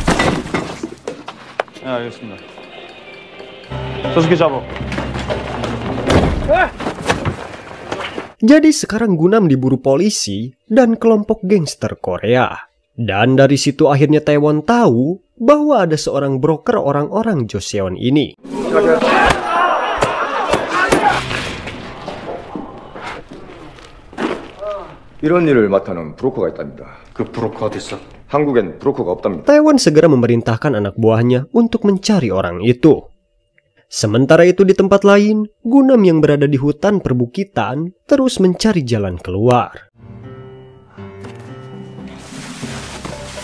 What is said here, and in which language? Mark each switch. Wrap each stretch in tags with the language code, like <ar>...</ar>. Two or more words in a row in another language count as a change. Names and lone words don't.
<id>Jadi sekarang Gunam diburu polisi dan kelompok gangster Korea. Dan dari situ akhirnya Taewon tahu bahwa ada seorang broker orang-orang Joseon ini.</id> <ko>이런 일을 맡아놓은 브로커가 있답니다. 그 브로커 어디 있어? 한국엔 브로커가 없답니다.</ko> <id>Taewon segera memerintahkan anak buahnya untuk mencari orang itu. Sementara itu di tempat lain, Gunam yang berada di hutan perbukitan terus mencari jalan keluar.</id>